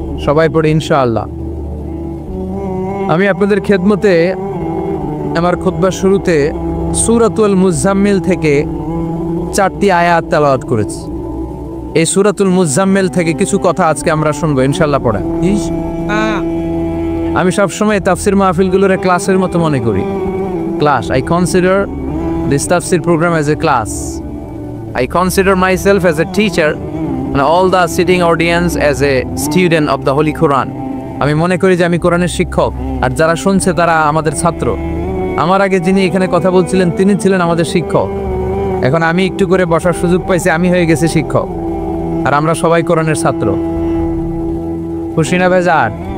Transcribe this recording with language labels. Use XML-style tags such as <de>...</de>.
<bn>সবাই পড়ি ইনশাআল্লাহ। আমি আপনাদের খেদমতে আমার খুতবার শুরুতে সূরাতুল মুজাম্মিল থেকে 4টি আয়াত তেলাওয়াত করেছি। এই সূরাতুল মুজাম্মিল থেকে কিছু কথা আজকে আমরা শুনবো ইনশাআল্লাহ। পড়া আমি সবসময় তাফসির মাহফিলগুলোর ক্লাসের মতো মনে করি।</bn> <en>Class, I consider this তাফসির program as a class. I consider myself as a teacher and all the sitting audience as a student of the Holy Quran.</en> <bn>আমি মনে করি যে আমি কোরআনের শিক্ষক, আর যারা শুনছে তারা আমাদের ছাত্র। আমার আগে যিনি এখানে কথা বলছিলেন তিনি ছিলেন আমাদের শিক্ষক। এখন আমি একটু করে বসার সুযোগ পাইছি, আমি হয়ে গেছি শিক্ষক, আর আমরা সবাই কোরআনের ছাত্র। খুশি না বেজার?</bn>